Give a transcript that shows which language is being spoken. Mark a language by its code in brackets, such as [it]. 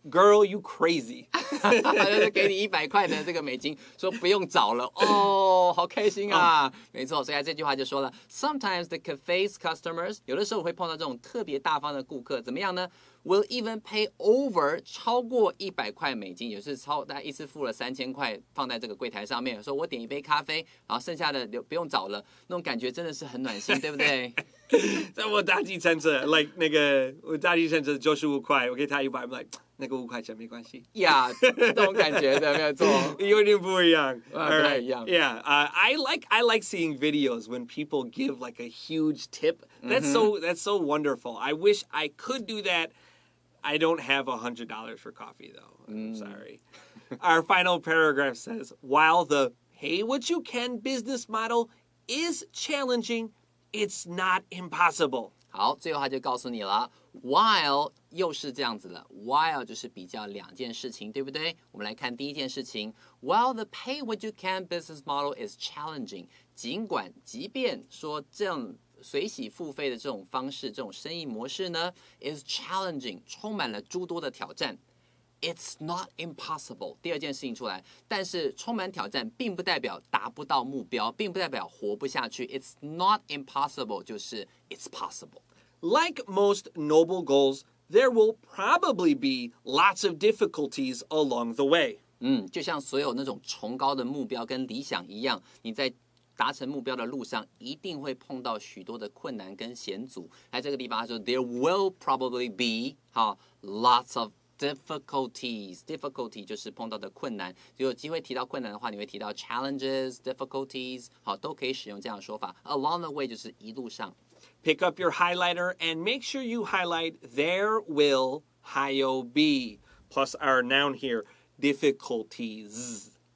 [en] Girl, you crazy. [zh] 就是给你100块的这个美金，说不用找了哦，好开心啊！没错，所以这句话就说了 ， [en] Sometimes the cafe's customers， [zh] 有的时候会碰到这种特别大方的顾客，怎么样呢？ [en] Will even pay over [zh] 超过100块美金，也就是大概一次付了3000块放在这个柜台上面，说我点一杯咖啡，然后剩下的不用找了，那种感觉真的是很暖心，对不对？在我大计程车 [en] like [zh] 那个我大计程车95块，我给他100 ， [en] I'm like [zh] 那个5块钱没关系。呀，这种感觉的没有错，有点不一样，不太一样。 [en] Yeah, I like seeing videos when people give like a huge tip. That's so wonderful. I wish I could do that. I don't have $100 for coffee, though. I'm sorry. Our final paragraph says, while the pay what you can business model is challenging, it's not impossible. [zh] 好，最后他就告诉你了 ，while 又是这样子了 ，while 就是比较两件事情，对不对？我们来看第一件事情 ， [en] while the pay what you can business model is challenging， [zh] 即便说这样随喜付费的这种方式，这种生意模式呢 ， [en] is challenging， [zh] 充满了诸多的挑战。 [en] It's not impossible。 [zh] 第二件事情出来，但是充满挑战，并不代表达不到目标，并不代表活不下去。 [en] It's not impossible， [zh] 就是 [en] it's possible。 Like most noble goals, there will probably be lots of difficulties along the way. [zh] 就像所有那种崇高的目标跟理想一样，你在达成目标的路上，一定会碰到许多的困难跟险阻。在这个地方，他说 [en] there will probably be lots of difficulties [zh] 就是碰到的困难，有机会提到困难的话，你会提到 challenges, difficulties， 好，都可以使用这样的说法。 [en] Along the way [zh] 就是一路上。 [en] Pick up your highlighter and make sure you highlight there will [zh] 还有 [en] be plus our noun here difficulties.